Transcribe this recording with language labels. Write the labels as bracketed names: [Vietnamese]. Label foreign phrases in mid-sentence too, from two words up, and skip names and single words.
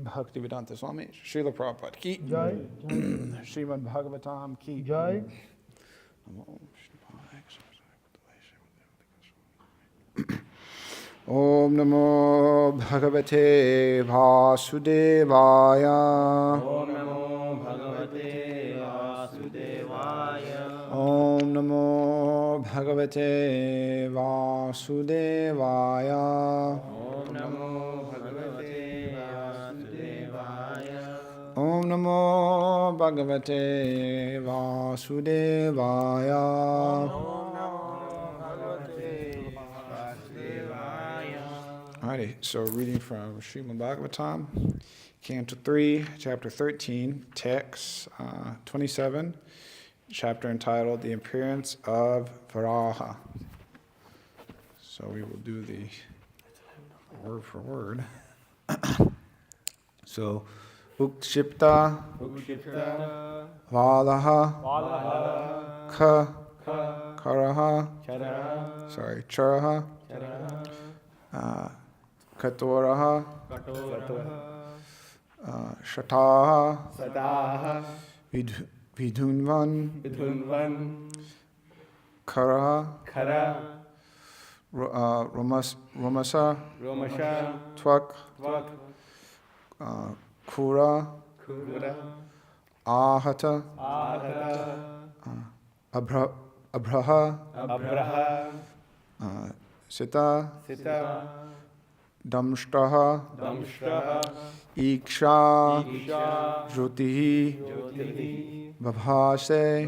[Sanskrit] Bhaktivedanta Swami Srila Prabhupada Ki Jai Srimad Bhagavatam Ki Jai Om Namo Bhagavate Vasudevaya Om Namo Bhagavate Vasudevaya Om Namo Bhagavate Vasudevaya Om Namo Bhagavate Vasudevaya Om Namo Bhagavate Vasudevaya [English] Alrighty, so reading from Srimad Bhagavatam, Canto 3, Chapter 13, text 27, chapter entitled The Appearance of Varaha. So we will do the word for word. So, [Sanskrit] utkṣipta-vālaḥ, kha-caraḥ, kaṭhoraḥ, saṭā, vidhunvan, khara-romaśa-tvak, khura-āhata, abhraḥ, sita-daṁṣṭra, īkṣā, jyotiḥ, babhāse,